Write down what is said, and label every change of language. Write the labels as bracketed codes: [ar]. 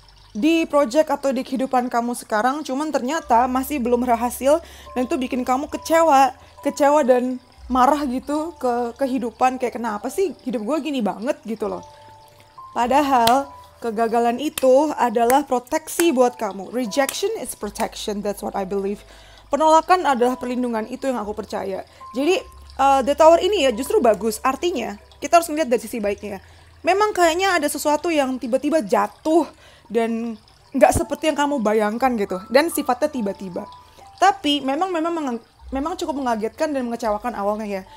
[id] di project atau di kehidupan kamu sekarang, cuman ternyata masih belum berhasil dan itu bikin kamu kecewa dan marah gitu ke kehidupan, kayak kenapa sih hidup gue gini banget gitu loh. Padahal kegagalan itu adalah proteksi buat kamu. [en] Rejection is protection, that's what I believe. [id] Penolakan adalah perlindungan, itu yang aku percaya. Jadi The Tower ini ya justru bagus, artinya kita harus ngeliat dari sisi baiknya. Memang kayaknya ada sesuatu yang tiba-tiba jatuh dan nggak seperti yang kamu bayangkan gitu, dan sifatnya tiba-tiba. Tapi memang cukup mengagetkan dan mengecewakan awalnya ya.